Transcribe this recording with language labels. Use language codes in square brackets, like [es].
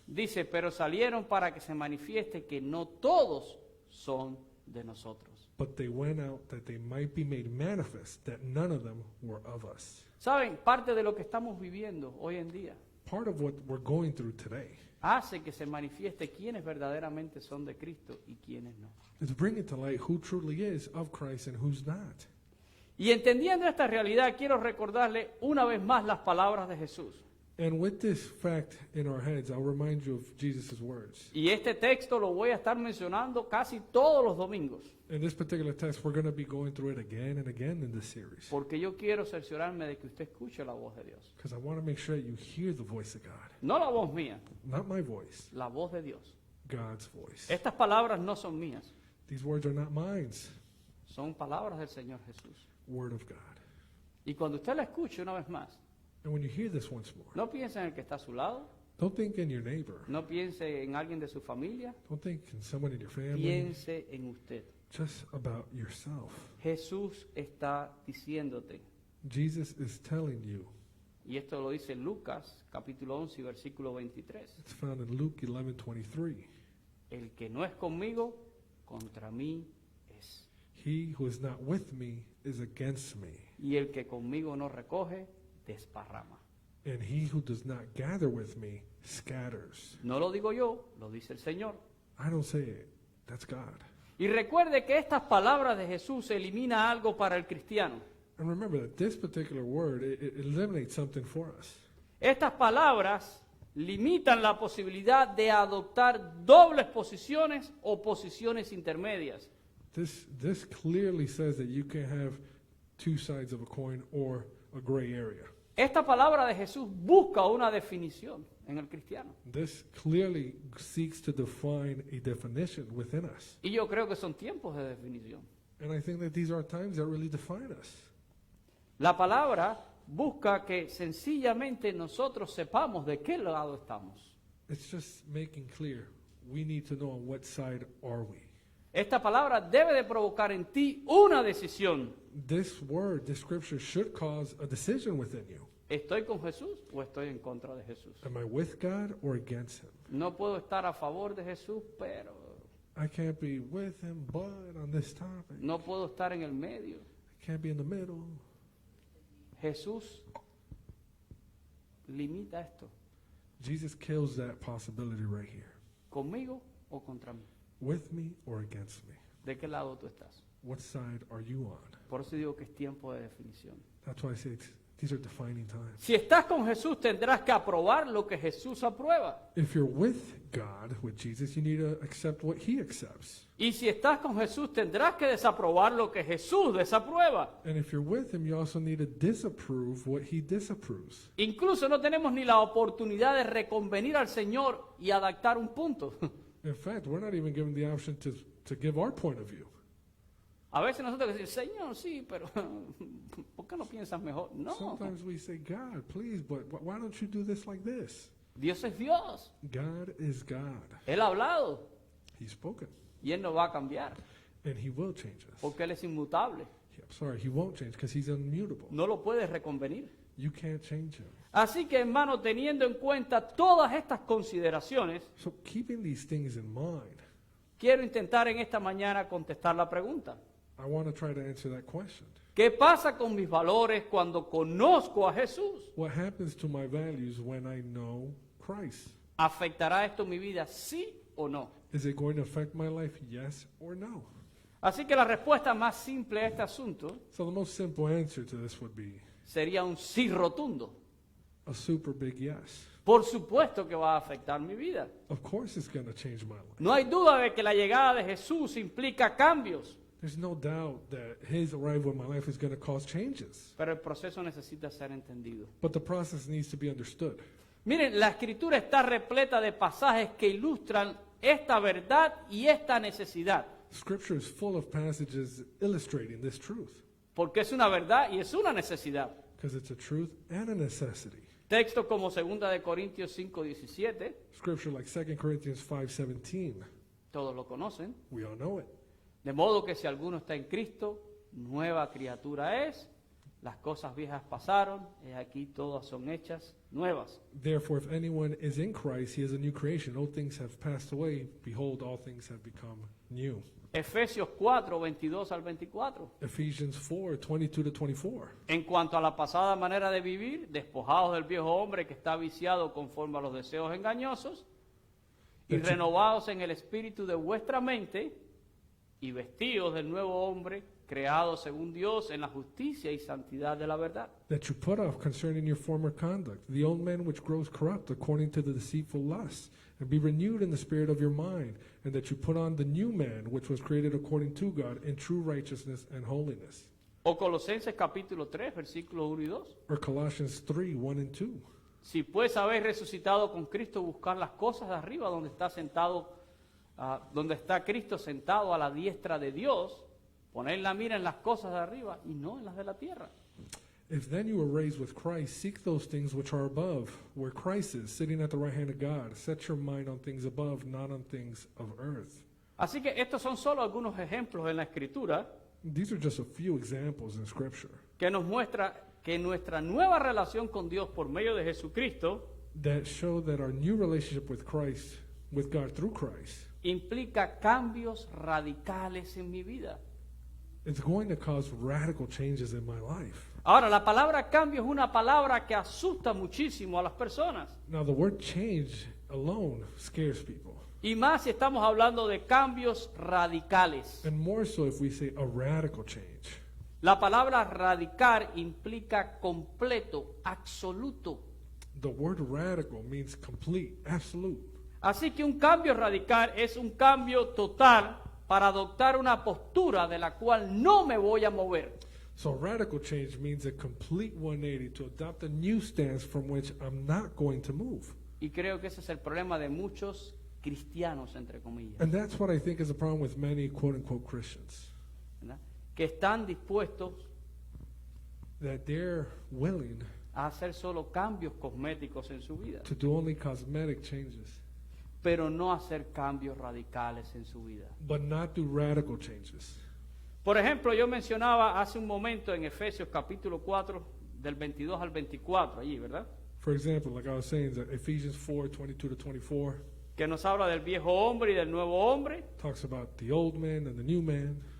[es] Dice, pero salieron para que se manifieste que no todos son de nosotros. [en] But they went out that they might be made manifest that none of them were of us. [es] ¿Saben? Parte de lo que estamos viviendo hoy en día [en] Part of what we're going through today [es] hace que se manifieste quiénes verdaderamente son de Cristo y quiénes no. [en] is bringing to light who truly is of Christ and who's not. [es] Y entendiendo esta realidad, quiero recordarle una vez más las palabras de Jesús. [en] And with this fact in our heads, I'll remind you of Jesus' words. [es] Y este texto lo voy a estar mencionando casi todos los domingos, [en] In this particular text, we're going to be going through it again and again in this series. [es] porque yo quiero cerciorarme de que usted escuche la voz de Dios. [en] Because I want to make sure that you hear the voice of God. [es] No la voz mía, [en] Not my voice, [es] la voz de Dios. [en] God's voice. [es] Estas palabras no son mías, [en] These words are not mine, [es] son palabras del Señor Jesús. [en] word of God. [es] Y cuando usted la escuche una vez más, [en] And when you hear this once more, [es] no piense en el que está a su lado, [en] don't think in your neighbor. [es] no piense en alguien de su familia, [en] Don't think in someone in your family. [es] piense en usted. [en] Just about yourself. [es] Jesús está diciéndote, [en] Jesus is telling you. [es] y esto lo dice Lucas capítulo 11 versículo 23, [en] It's found in Luke 11:23. [es] el que no es conmigo, contra mí es. [en] He who is not with me is against me, [es] Y el que conmigo no recoge, desparrama. [en] and he who does not gather with me scatters. [es] No lo digo yo, lo dice el Señor. [en] I don't say it. That's God. [es] Y recuerde que estas palabras de Jesús elimina algo para el cristiano. [en] And remember that this particular word, it eliminates something for us. [es] Estas palabras limitan la posibilidad de adoptar dobles posiciones o posiciones intermedias. [en] This clearly says that you can have two sides of a coin or a gray area. [es] Esta palabra de Jesús busca una definición en el cristiano. [en] This clearly seeks to define a definition within us. [es] Y yo creo que son tiempos de definición. [en] And I think that these are times that really define us. [es] La palabra busca que sencillamente nosotros sepamos de qué lado estamos. [en] It's just making clear we need to know on what side are we. [es] Esta palabra debe de provocar en ti una decisión. [en] This word, this scripture should cause a decision within you. [es] ¿Estoy con Jesús o estoy en contra de Jesús? [en] Am I with God or against him? [es] No puedo estar a favor de Jesús, pero [en] I can't be with him, but on this topic. [es] no puedo estar en el medio. [en] I can't be in the middle. [es] Jesús limita esto. [en] Jesus kills that possibility right here. [es] ¿Conmigo o contra mí? [en] With me or against me? [es] ¿De qué lado tú estás? [en] What side are you on? [es] Por eso digo que es tiempo de definición. [en] That's why I say these are defining times. [es] Si estás con Jesús, tendrás que aprobar lo que Jesús aprueba. [en] If you're with God, with Jesus, you need to accept what he accepts. [es] Y si estás con Jesús, tendrás que desaprobar lo que Jesús desaprueba. [en] And if you're with him, you also need to disapprove what he disapproves. [es] Incluso no tenemos ni la oportunidad de reconvenir al Señor y adaptar un punto. [en] In fact, we're not even given the option to give our point of view. [es] A veces nosotros decimos, Señor, sí, pero ¿por qué no piensas mejor? No, [en] Sometimes we say, God, please, but why don't you do this like this? [es] Dios es Dios. [en] God is God. [es] Él ha hablado [en] He's spoken, [es] y Él no va a cambiar [en] and he will change us. [es] porque Él es inmutable. [en] I'm sorry, he won't change because he's immutable. [es] No lo puedes reconvenir. [en] You can't change him. [es] Así que, hermano, teniendo en cuenta todas estas consideraciones, [en] So keeping these things in mind, [es] quiero intentar en esta mañana contestar la pregunta. [en] I want to try to answer that question. [es] ¿Qué pasa con mis valores cuando conozco a Jesús? [en] What happens to my values when I know Christ? [es] ¿Afectará esto mi vida, sí o no? [en] Is it going to affect my life, yes or no? [es] Así que la respuesta más simple a este asunto [en] So the most simple answer to this would be [es] sería un sí rotundo. [en] a super big yes. [es] Por supuesto que va a afectar mi vida. [en] Of course it's going to change my life. [es] No hay duda de que la llegada de Jesús implica cambios, [en] There's no doubt that his arrival in my life is going to cause changes. [es] pero el proceso necesita ser entendido. [en] But the process needs to be understood. [es] Miren, la escritura está repleta de pasajes que ilustran esta verdad y esta necesidad, [en] Scripture is full of passages illustrating this truth [es] porque es una verdad y es una necesidad. [en] because it's a truth and a necessity. [es] Textos como 2 de Corintios 5:17, [en] Scripture like 2 Corinthians 5:17, [es] todos lo conocen. [en] we all know it. [es] De modo que si alguno está en Cristo, nueva criatura es. Las cosas viejas pasaron, y aquí todas son hechas nuevas. [en] Therefore, if anyone is in Christ, he is a new creation. Old things have passed away. Behold, all things have become new. [es] Efesios 4:22 al 24. [en] Ephesians 4:22-24. [es] En cuanto a la pasada manera de vivir, despojados del viejo hombre que está viciado conforme a los deseos engañosos, y Hecho. renovados en el espíritu de vuestra mente, y vestidos del nuevo hombre, creado según Dios en la justicia y santidad de la verdad. [en] That you put off concerning your former conduct, the old man which grows corrupt according to the deceitful lusts, and be renewed in the spirit of your mind, and that you put on the new man which was created according to God in true righteousness and holiness. [es] O Colosenses capítulo 3, versículos 1 y 2. [en] Or Colossians 3:1-2. [es] Si pues habéis resucitado con Cristo, buscar las cosas de arriba donde está sentado, donde está Cristo sentado a la diestra de Dios, poned la mira en las cosas de arriba y no en las de la tierra. [en] If then you were raised with Christ, seek those things which are above, where Christ is, sitting at the right hand of God. Set your mind on things above, not on things of earth. [es] Así que estos son solo algunos ejemplos en la Escritura [en] These are just a few examples in Scripture [es] que nos muestra que nuestra nueva relación con Dios por medio de Jesucristo [en] that show that our new relationship with Christ, with God through Christ, [es] implica cambios radicales en mi vida. [en] it's going to cause radical changes in my life. [es] Ahora, la palabra cambio es una palabra que asusta muchísimo a las personas. [en] Now, the word change alone scares people. [es] Y más si estamos hablando de cambios radicales. [en] And more so if we say a radical change. [es] La palabra radical implica completo, absoluto. [en] The word radical means complete, absolute. [es] Así que un cambio radical es un cambio total para adoptar una postura de la cual no me voy a mover. [en] So radical change means a complete 180 to adopt a new stance from which I'm not going to move. [es] Y creo que ese es el problema de muchos cristianos, entre comillas, [en] And that's what I think is the problem with many quote-unquote Christians. [es] ¿verdad? Que están dispuestos [en] That they're willing [es] a hacer solo cambios cosméticos en su vida, [en] to do only cosmetic changes, [es] pero no hacer cambios radicales en su vida. [en] but not do radical changes. [es] Por ejemplo, yo mencionaba hace un momento en Efesios capítulo 4, del 22 al 24, allí, ¿verdad? [en] For example, like I was saying, that Ephesians 4:22-24 [es] Que nos habla del viejo hombre y del nuevo hombre. [en] talks about the old man and the new man.